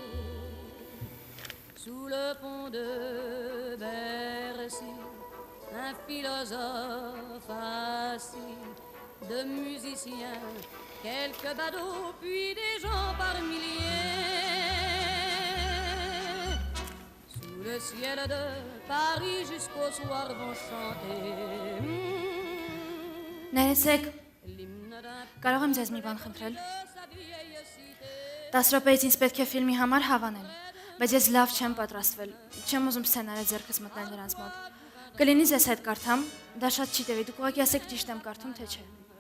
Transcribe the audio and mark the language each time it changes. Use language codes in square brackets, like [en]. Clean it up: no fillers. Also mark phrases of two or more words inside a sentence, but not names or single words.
[fr] Sous le pont de Bercy, un philosophe assis, de musiciens, quelques badauds, puis des gens par milliers. Sous le ciel de Paris jusqu'au soir vont chanter. [hy] Ներեցեք, կարող եմ ձեզ մի բան խնդրել։ 10 րոպեից ինձ պետք է ֆիլմի համար հավանել, բայց ես լավ չեմ պատրաստվել, չեմ ուզում սցենարը ձեռքս մտնել նրանց մոտ։ Կլինի ձեզ հետ կարդամ, դա շատ չի տևի, դուք ուղղակի ասեք ճիշտ եմ կարդում, թե չէ։